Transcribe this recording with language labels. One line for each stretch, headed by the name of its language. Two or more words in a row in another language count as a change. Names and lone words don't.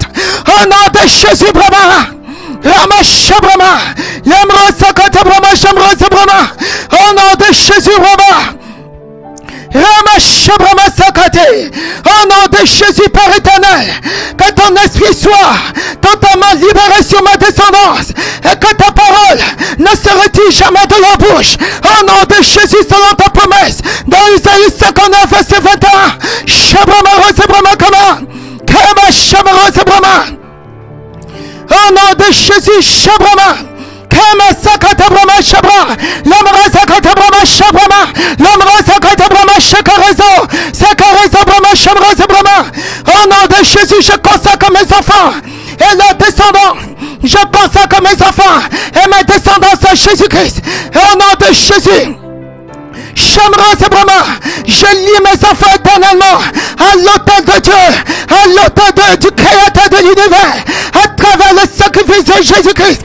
French: Au nom de Jésus, au nom de Jésus, au nom de Jésus, Père éternel, que ton esprit soit totalement libéré sur ma descendance et que ta parole parole ne se retire jamais de leur bouche. Au nom de Jésus, selon ta promesse, dans Isaïe 59, verset 21, au nom de Jésus, Shabrama, Kama Sakata Brahma Shabra, Lamra Sakata Brahma Shabrama, Lamra Sakata Brahma Shakarezo, Sakarezo Brahma Shabra Brahma. Au nom de Jésus, je consacre mes enfants et leurs descendants. Je consacre mes enfants et mes descendants à Jésus-Christ. Au nom de Jésus. Shamra Brahma, je lie mes enfants éternellement à l'autel de Dieu, à l'autel du Créateur de l'univers, à travers le sacrifice de Jésus-Christ.